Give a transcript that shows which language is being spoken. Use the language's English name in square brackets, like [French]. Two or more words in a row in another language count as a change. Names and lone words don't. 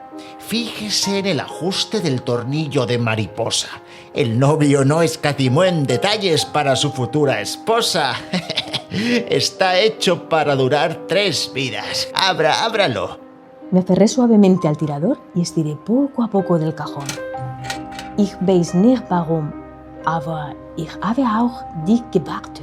[Spanish] Fíjese en el ajuste del tornillo de mariposa. El novio no escatimó en detalles para su futura esposa. Está hecho para durar 3 vidas. Ábralo. Me aferré suavemente al tirador y estiré poco a poco del cajón. [German] Ich weiß nicht warum, aber ich habe auch dich gewartet.